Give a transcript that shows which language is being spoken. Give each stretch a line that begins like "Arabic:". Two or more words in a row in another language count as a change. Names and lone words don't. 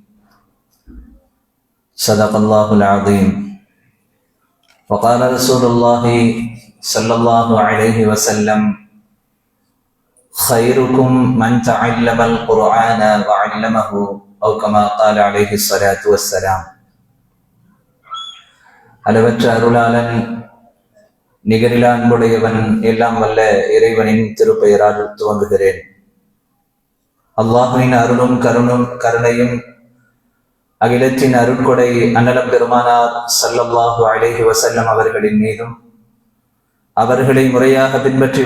Arabic: صدق الله العظيم. وقال رسول الله صلى الله عليه وسلم: خيركم من تعلم القرآن وعلمه، أو كما قال عليه الصلاة والسلام.
Tamil: அளவற்ற அருளாளன், நிகரிலா அன்புடையவன், எல்லாம் வல்ல இறைவனின் திருப்பெயரால் துவங்குகிறேன். அல்லாஹுவின் அருளும் கருணையும் அகிலத்தின் அருட்கொடை அன்னலம் பெருமானார்
Arabic: صلى الله عليه وسلم
Tamil: அவர்களின் மீதும், அவர்களை முறையாக பின்பற்றி